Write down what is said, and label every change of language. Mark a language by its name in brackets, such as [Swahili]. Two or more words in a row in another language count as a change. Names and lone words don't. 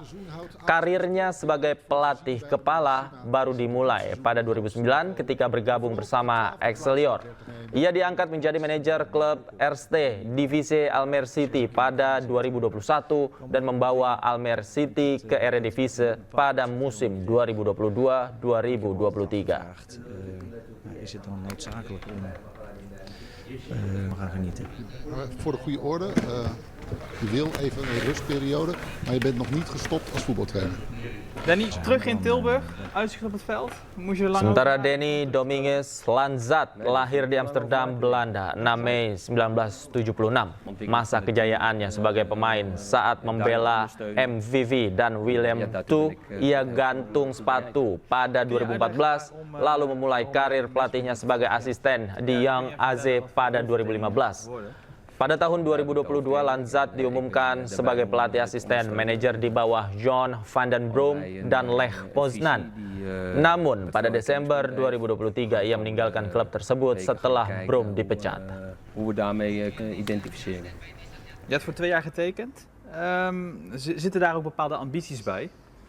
[Indonesian] Karirnya sebagai pelatih kepala baru dimulai pada 2009 ketika bergabung bersama Excelsior. Ia diangkat menjadi manajer klub Eerste Divisie Almere City pada 2021 dan membawa Almere City ke Eredivisie pada musim 2022-2023. [Dutch] Is het dan noodzakelijk om we gaan genieten? Voor de goede orde, je wil even een rustperiode, maar je bent nog niet gestopt als voetbaltrainer. Denny, terug in Tilburg, uitzicht op het veld. Moest je lang [Indonesian] Sementara Denny Dominguez Lanzat lahir di Amsterdam, Belanda, 6 Mei 1976. Masa kejayaannya sebagai pemain saat membela MVV dan Willem II, ia gantung sepatu pada 2014, lalu memulai karir pelatihnya sebagai asisten di Young AZ pada 2015. Pada tahun 2022, Lanzat diumumkan sebagai pelatih asisten manajer di bawah John van den Brom dan Lech Poznan. Namun, pada Desember 2023, ia meninggalkan klub tersebut setelah Brom dipecat. [Dutch] Hoe we daarmee identificeren. Je hebt voor 2 jaar getekend. Zitten daar ook bepaalde ambities bij?